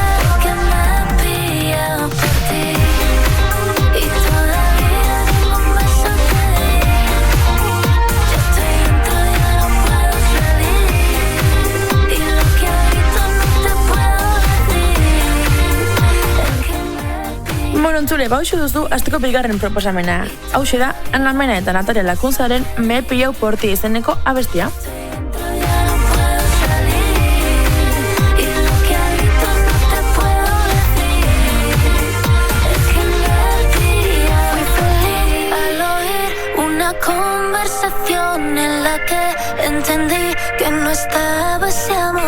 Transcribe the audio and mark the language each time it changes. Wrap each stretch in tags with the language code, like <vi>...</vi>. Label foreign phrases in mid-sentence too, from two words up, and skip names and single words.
<es>Porque me he pillado por ti. Y todavía ningún beso te di. Yo estoy dentro, ya no puedo salir. Y lo que a gritos no te puedo decir es que me he pillado.</es> <eu>Entzule, bauxu duzu asteko bigarren proposamena. Hauxe da, Ana Mena eta Natalia Lakunzaren Me he pillado por ti izeneko abestia.</eu> <es>Ya no puedo salir. Y lo que a gritos no te puedo decir es que me he pillado. Fui feliz al oír una conversación en la que entendí que no estaba ese amor.</es>